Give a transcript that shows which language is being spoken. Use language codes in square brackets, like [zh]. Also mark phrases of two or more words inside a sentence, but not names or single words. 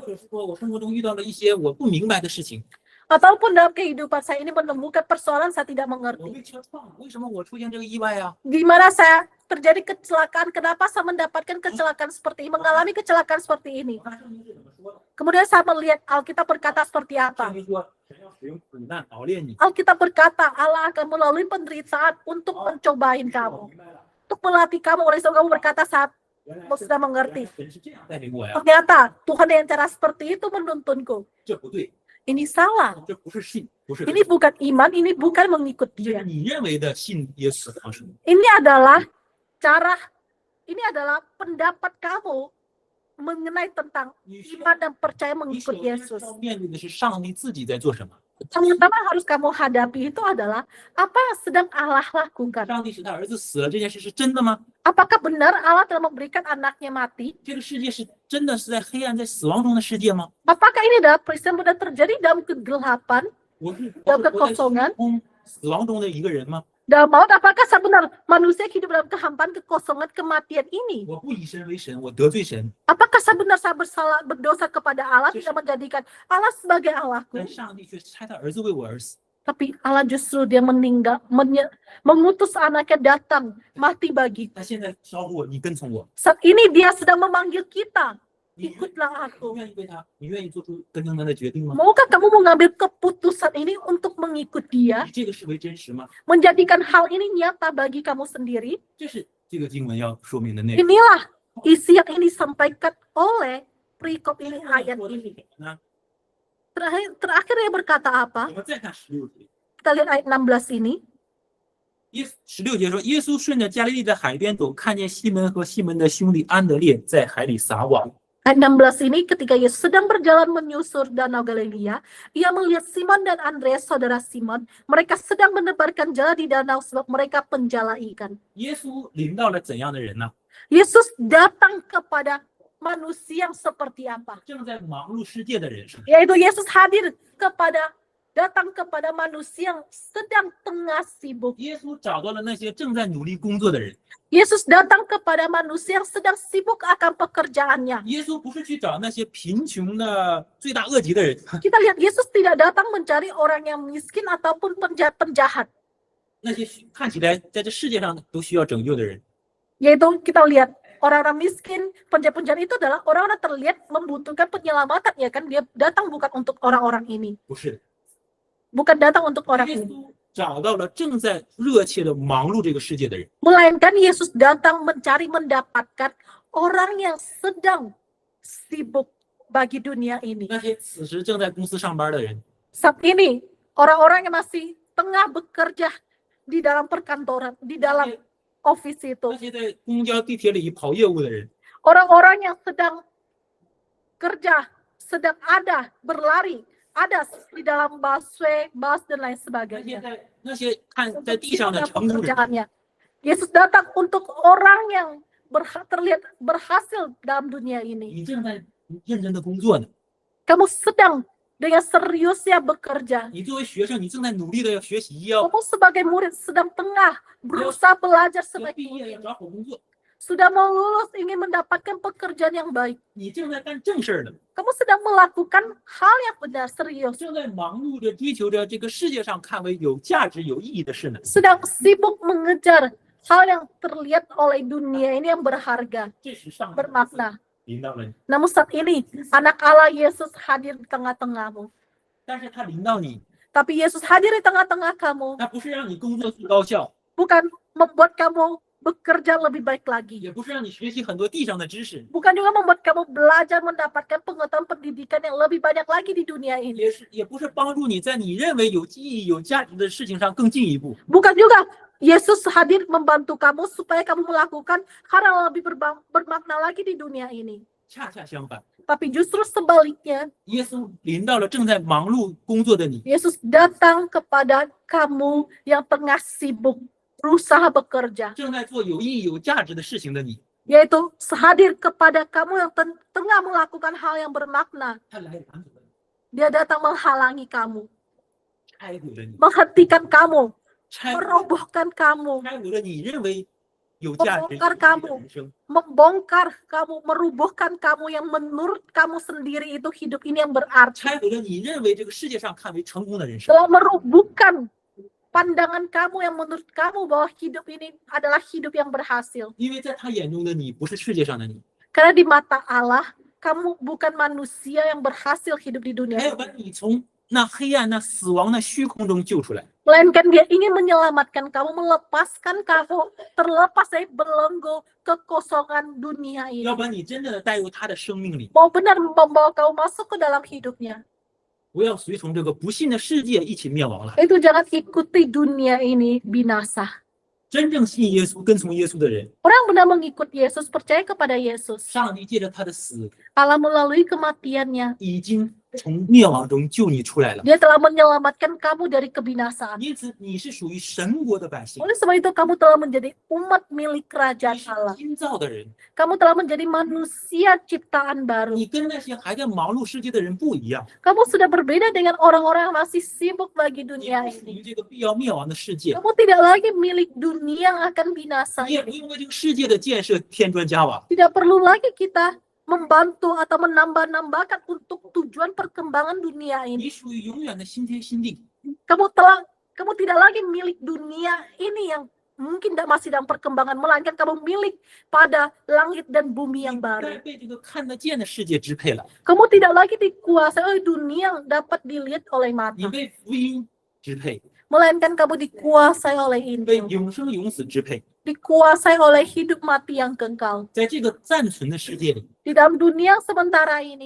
[zh] 或者是说我生活中遇到了一些我不明白的事情， [id] Ataupun dalam kehidupan saya ini menemukan persoalan saya tidak [zh] 我 [id] mengerti. [zh] 被车撞了，为什么我出现这个意外啊？ [id] Gimana saya terjadi kecelakaan, kenapa saya mendapatkan kecelakaan seperti ini, mengalami kecelakaan seperti ini. [zh] 我看圣经是怎么说的？ [id] Kemudian saya melihat Alkitab berkata seperti [zh] 圣 [id] apa. [zh] 经说神要使用苦难熬炼你。 [id] Alkitab berkata Allah akan melalui penderitaan untuk mencobain [zh] 我 [id] kamu, [zh] 明白了， [id] untuk melatih kamu. Oleh sebab kamu berkata saat [zh] 原来 [id] sudah mengerti. [zh] 神是这样带领我呀， [id] Ternyata Tuhan dengan cara seperti itu menuntunku. [zh] 这不对， [id] Ini salah. [zh] 这不是信，不是 [id] Ini bukan iman, ini bukan mengikut [zh] 这是 [id] dia. [zh] 你认为的信耶稣的方式。 [id] Ini adalah cara, ini adalah pendapat kamu mengenai tentang [zh] 你需 [id] iman dan percaya [zh] 你 [id] mengikut [zh] 首先 [id] Yesus. [zh] 要面对的是上帝自己在做什么。 [id] Yang pertama harus kamu hadapi itu adalah apa yang sedang Allah lakukan. [zh] 上帝使他儿子死了这件事是真的吗？ [id] Apakah benar Allah telah memberikan anaknya mati? [zh] 这个世界是真的是在黑暗、在死亡中的世界吗？ [id] Apakah ini adalah peristiwa benar terjadi dalam kegelapan, [zh] 我是 [id] dalam [zh] 活在 [id] kekosongan, [zh] 死亡中的一个人吗？ [id] dalam maut? Apakah sebenarnya manusia hidup dalam kehampaan, kekosongan, kematian ini? [zh] 我不以神为神，我得罪神， [id] Apakah sebenarnya saya bersalah, berdosa kepada Allah, tidak menjadikan Allah sebagai Allahku? [zh] 但上帝却差他儿子为我而死。 [id] Tapi Allah justru dia meninggal, mengutus anaknya datang, mati bagi. [zh] 他现在招呼我，你跟从我， [id] Saat ini dia sedang memanggil kita, [zh] 你 [id] ikutlah [zh] 你 [id] aku. [zh] 愿意为他，你愿意做出跟从他的决定吗？ [id] Maukah kamu mengambil keputusan ini untuk mengikut dia, [zh] 以这个视为真实吗？ [id] menjadikan hal ini nyata bagi kamu sendiri? [zh] 这是这个经文要说明的内容。 [id] Inilah isi yang ini disampaikan oleh perikop ini, [zh] 说 [id] ayat [zh] 的是 [id] ini. [zh] 什么呢？ [id] Terakhir dia berkata apa? [zh] 我们再看16节， [id] Kita lihat ayat 16 ini. [zh] 16 节说，耶稣顺着加利利的海边走，看见西门和西门的兄弟安德烈在海里撒网。 [id] Ayat 16 ini ketika Yesus sedang berjalan menyusur Danau Galilea, ia melihat Simon dan Andreas saudara Simon, mereka sedang menebarkan jala di danau sebab mereka penjala ikan. [zh] 耶稣临到了怎样的人呢？ [id] Yesus datang kepada manusia yang seperti apa? [zh] 正在忙碌世界的人是吗？ [id] Yaitu Yesus datang kepada manusia yang sedang tengah sibuk. [zh] 耶稣找到了那些正在努力工作的人。 [id] Yesus datang kepada manusia yang sedang sibuk akan pekerjaannya. [zh] 耶稣不是去找那些贫穷的罪大恶极的人， [id] Kita lihat Yesus tidak datang mencari orang yang miskin ataupun penjahat. [zh] 那些看起来在这世界上都需要拯救的人。 [id] Yaitu kita lihat orang-orang miskin, penjahat-penjahat itu adalah orang-orang terlihat membutuhkan penyelamatan, ya kan? Dia datang bukan untuk orang-orang ini. [zh] 不是， [id] Bukan datang untuk orang [zh] 耶 [id] ini. [zh] 稣找到了正在热切的忙碌这个世界的人。 [id] Melainkan Yesus datang mendapatkan orang yang sedang sibuk bagi dunia ini. [zh] 那些此时正在公司上班的人， [id] Saat ini, orang-orang yang masih tengah bekerja di dalam perkantoran, di dalam office itu. [zh] 那些在公交、地铁里跑业务的人， [id] Orang-orang yang sedang kerja, sedang ada, berlari, ada di dalam busway, bus dan lain [zh] 那些 [id] sebagainya. [zh] 那些看在地上的成功人， [id] Pekerjaannya. Yesus datang untuk orang yang terlihat berhasil dalam dunia ini. [zh] 你正在认真的工作呢。 [id] Kamu sedang dengan seriusnya bekerja. [zh] 你作为学生，你正在努力的要学习，要 [id] Kamu sebagai murid sedang tengah berusaha belajar [zh] 要 [id] sebaik [zh] 毕业，要 [id] mungkin. [zh] 找好工作。 [id] Sudah mau lulus, ingin mendapatkan pekerjaan yang baik. [zh] 你正在干正事儿呢， [id] Kamu sedang melakukan hal yang benar, serius. [zh] 正在忙碌着追求着这个世界上看为有价值、有意义的事呢。 [id] Sedang sibuk mengejar hal yang terlihat oleh dunia ini yang berharga, [zh] 这是上帝 [id] bermakna. [zh] 临到了你， [id] Namun saat ini, anak Allah Yesus hadir di tengah-tengahmu. [zh] 但是他临到你， [id] Tapi Yesus hadir di tengah-tengah kamu, [zh] 他不是让你工作最高效， [id] bukan membuat kamu bekerja lebih baik lagi. [zh] 也不是让你学习很多地上的知识， [id] Bukan juga membuat kamu belajar mendapatkan pengetahuan pendidikan yang lebih banyak lagi di dunia ini. [zh] 也不是帮助你在你认为有意义、有价值的事情上更进一步。 [id] Bukan juga Yesus hadir membantu kamu supaya kamu melakukan hal yang lebih bermakna lagi di dunia ini. [zh] 恰恰相反， [id] Tapi justru sebaliknya, [zh] 耶稣临到了正在忙碌工作的你， [id] Yesus datang kepada kamu yang tengah sibuk berusaha bekerja, [zh] 正在做有意义、有价值的事情的你， [id] yaitu hadir kepada kamu yang tengah melakukan hal yang bermakna. [zh] 他来拦阻了你， [id] Dia datang menghalangi kamu, [zh] 拆毁了你， [id] menghentikan kamu, [zh] 拆毁 [id] merobohkan kamu, [zh] 了你认为有价值、有意义 [id] membongkar [zh] 的 [id] kamu, [zh] 人生。 [id] membongkar kamu, merubuhkan kamu yang menurut kamu sendiri itu hidup ini yang berarti. [zh] 拆毁了你认为这个世界上看为成功的人生。 [id] Telah merubuhkan pandangan kamu yang menurut kamu bahwa hidup ini adalah hidup yang berhasil. [zh] 因为在他眼中的你不是世界上的你， [id] Karena di mata Allah, kamu bukan manusia yang berhasil hidup di dunia [zh] 还要 [id] ini. [zh] 把你从那黑暗、那死亡的虚空中救出来。 [id] Melainkan dia ingin menyelamatkan kamu, melepaskan kamu terlepas dari belenggu kekosongan dunia ini. [zh] 要把你真正的带入他的生命里， [id] Mau benar membawa kamu masuk ke dalam hidupnya. [zh] 不要随从这个不信的世界一起灭亡了。 [id] Itu jangan ikuti dunia ini binasa. [zh] 真正信耶稣、跟从耶稣的人， [id] Orang benar mengikut Yesus, percaya kepada Yesus. [zh] 上帝借着他的死， [id] Allah melalui kematiannya, [zh] 已经从灭亡中救你出来了。 [id] dia telah menyelamatkan kamu dari kebinasaan. [zh] 因此，你是属于神国的百姓， [id] Oleh sebab itu kamu telah menjadi umat milik [zh] 你 [id] kerajaan [zh] 是 [id] Allah. [zh] 新造的人， [id] Kamu telah menjadi manusia ciptaan baru. [zh] 你跟那些还在忙碌世界的人不一样， [id] Kamu sudah berbeda dengan orang-orang yang masih sibuk bagi [zh] 你 [id] dunia [zh] 不属 [id] ini. [zh] 于这个必要灭亡的世界， [id] Kamu tidak lagi milik dunia yang akan binasa [zh] 你也不 [id] ini. [zh] 用为这个世界的建设添砖加瓦。 [id] Tidak perlu lagi kita membantu atau menambah-nambahkan untuk tujuan perkembangan dunia [zh] 你 [id] ini. [zh] 属于永远的新天新地， [id] Kamu tidak lagi milik dunia ini yang mungkin masih dalam perkembangan, melainkan kamu milik pada langit dan bumi [zh] 你 [id] yang [zh] 不再 [id] baru. [zh] 被这个看得见的世界支配了， [id] Kamu tidak lagi dikuasai oleh dunia yang dapat dilihat oleh [zh] 你 [id] mata, [zh] 被福音支配， [id] melainkan kamu dikuasai oleh [zh] 被 [id] Injil, [zh] 永生永死支配。 [id] dikuasai oleh hidup mati yang kekal. [zh] 在这个暂存的世界里， [id] Di dalam dunia yang sementara ini,